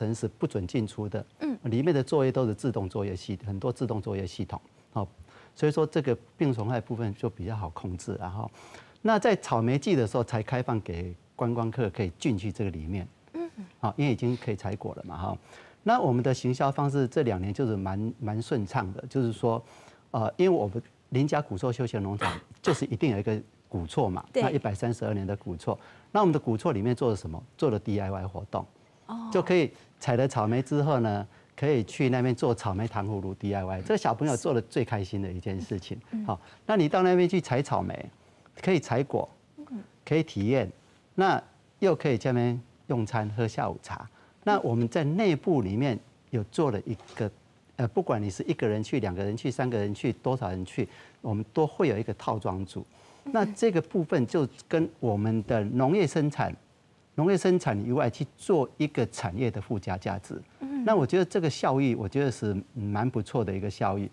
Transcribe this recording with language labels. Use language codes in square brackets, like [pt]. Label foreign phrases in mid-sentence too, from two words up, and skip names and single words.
[zh] 程是不准進出的，裡面的作業都是自動作業系，很多自動作業系統，所以說這個病蟲害部分就比較好控制，然後，那在草莓季的時候才開放給觀光客可以進去這個裡面，因為已經可以採果了嘛，哈，那我們的行銷方式這2年就是蠻順暢的，就是說，因為我們林家古厝休閒農場就是一定有一個古厝嘛，那132年的古厝，那我們的古厝裡面做了什麼？做了 DIY 活動，就可以採了草莓之後呢，可以去那邊做草莓糖葫蘆 DIY， 這個小朋友做的最開心的一件事情。好，那你到那邊去採草莓，可以採果，可以體驗，那又可以在那邊用餐喝下午茶。那我們在內部裡面有做了一個。不管你是 1個人去、2個人去、3個人去、多少人去，我們都會有一個套裝組。那這個部分就跟我們的農業生產以外去做一個產業的附加價值。那我覺得這個效益，我覺得是蠻不錯的一個效益。